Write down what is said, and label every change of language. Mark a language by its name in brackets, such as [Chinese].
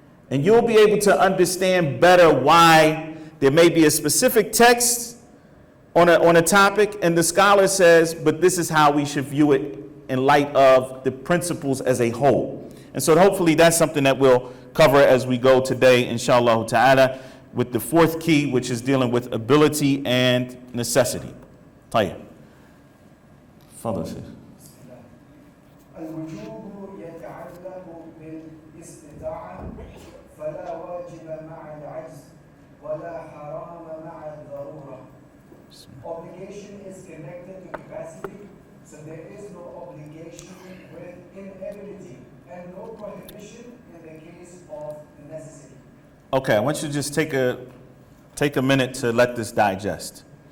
[English] And you'll be able to understand better why there may be a specific text on a topic, and the scholar says, but this is how we should view it in light of the principles as a whole. And so hopefully that's something that we'll cover as we go today, inshallah ta'ala, with the fourth key, which is dealing with ability and necessity. Tahir. Father says. [Arabic] الوجوب يتعلق بالاستطاعة فلا واجب مع العجز ولا حرام مع الضرورة. [English] Obligation is connected to capacity, so there is no obligation with inability and no prohibition in the case of necessity. Okay, I want you to just take a minute to let this digest.